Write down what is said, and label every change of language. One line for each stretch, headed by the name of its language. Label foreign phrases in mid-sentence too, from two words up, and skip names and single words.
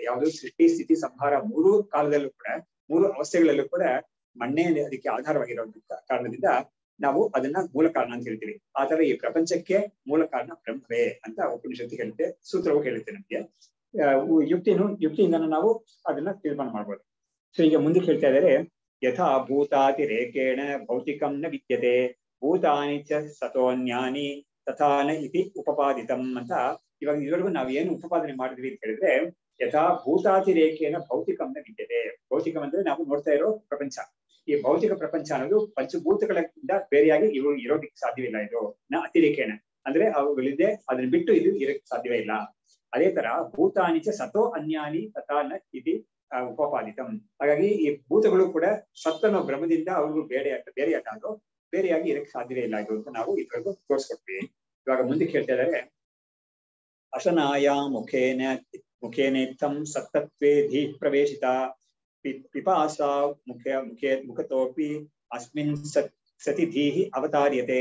Kannada: ಯಾವುದು ಸೃಷ್ಟಿ ಸ್ಥಿತಿ ಸಂಹಾರ ಮೂರು ಕಾಲದಲ್ಲೂ ಕೂಡ, ಮೂರು ಅವಸ್ಥೆಗಳಲ್ಲೂ ಕೂಡ ಮಣ್ಣೇ ಅದಕ್ಕೆ ಆಧಾರವಾಗಿರೋ ಕಾರಣದಿಂದ ನಾವು ಅದನ್ನ ಮೂಲ ಕಾರಣ ಅಂತ ಹೇಳ್ತೀವಿ. ಆತರ ಈ ಪ್ರಪಂಚಕ್ಕೆ ಮೂಲ ಕಾರಣ ಬ್ರಹ್ಮವೇ ಅಂತ ಉಪನಿಷತ್ತು ಹೇಳುತ್ತೆ, ಸೂತ್ರವು ಹೇಳುತ್ತೆ ನಮ್ಗೆ. ಯುಕ್ತಿಯಿಂದ ನಾವು ಅದನ್ನ ತೀರ್ಮಾನ ಮಾಡ್ಬೋದು. ಸೊ ಈಗ ಮುಂದಕ್ಕೆ ಹೇಳ್ತಾ ಇದ್ದಾರೆ,
Sanskrit: ಯಥಾ ಭೂತಾತಿರೇಕೇಣ ಭೌತಿಕಂ ನ ವಿದ್ಯತೆ ಭೂತಾನಿ ಚ ಸತೋನ್ಯಾನಿ ತಥಾನ ಇತಿ ಉಪಪಾದಿತಂ ಅಂತ.
Kannada: ಇವಾಗ ಇದುವರೆಗೂ ನಾವು ಏನು ಉಪಪಾದನೆ ಮಾಡಿದ್ವಿ ಅಂತ ಹೇಳಿದ್ರೆ,
Sanskrit: ಯಥಾ ಭೂತಾತಿರೇಕೇನ ಭೌತಿಕಂ ನ ವಿದ್ಯತೆ.
Kannada: ಭೌತಿಕಂ ಅಂದ್ರೆ ನಾವು ನೋಡ್ತಾ ಇರೋ ಪ್ರಪಂಚ. ಈ ಭೌತಿಕ ಪ್ರಪಂಚ ಅನ್ನೋದು ಪಂಚಭೂತಗಳಿಂದ ಬೇರೆಯಾಗಿ ಇರೋದಿಕ್ಕೆ ಸಾಧ್ಯವಿಲ್ಲ. ಇದು ಅತಿರೇಕೇಣ ಅಂದ್ರೆ ಅವುಗಳಿದೆ, ಅದನ್ನ ಬಿಟ್ಟು ಇದು ಇರಕ್ಕೆ ಸಾಧ್ಯವೇ ಇಲ್ಲ. ಅದೇ ತರ
Sanskrit: ಭೂತಾನಿ ಚ ಸತೋ ಅನ್ಯಾನಿ ತಥಾನ ಇತಿ ಉಪಪಾದಿತಂ.
Kannada: ಹಾಗಾಗಿ ಈ ಭೂತಗಳು ಕೂಡ ಸತ್ತನ ಬ್ರಹ್ಮದಿಂದ ಅವರು ಬೇರೆಯಾಗಿ ಇರಕ್ಕೆ ಸಾಧ್ಯವೇ ಇಲ್ಲ ಇದು ಅಂತ ನಾವು ಇದುವರೆಗೂ ತೋರಿಸ್ಕೊಡ್ತೀವಿ. ಇವಾಗ ಮುಂದಕ್ಕೆ ಹೇಳ್ತಾ ಇದ್ದಾರೆ,
Sanskrit: ಅಶನಾಯ ಮುಖೇನೇತ್ತಂ ಸತ್ತತ್ವೇ ಧೀ ಪ್ರವೇಶಿತ ಪಿಪಾಸಾ ಮುಖತೋಪಿ ಅಸ್ಮಿನ್ ಸತಿ ಧೀಹಿ ಅವತಾರ್ಯತೆ.